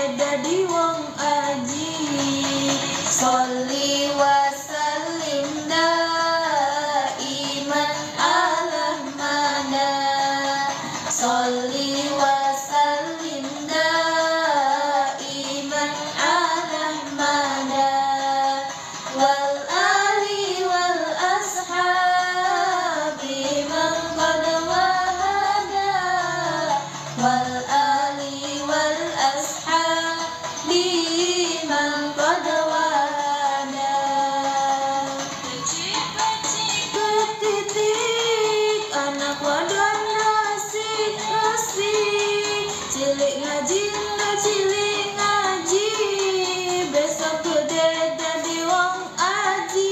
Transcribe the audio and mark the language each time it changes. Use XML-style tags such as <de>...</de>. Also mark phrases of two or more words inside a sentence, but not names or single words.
<jv>dadi wong aji.</jv> <ar>صل وسلم دائما على مدى. صل وسلم دائما على مدى. والآل والأصحاب من قد وحدا. والآل والأصحاب من قد وحدا.</ar> <jv>Ketitik anak wadon asik-asik, cilik ngaji lo cilik ngaji, besok gede dadi wong aji.</jv>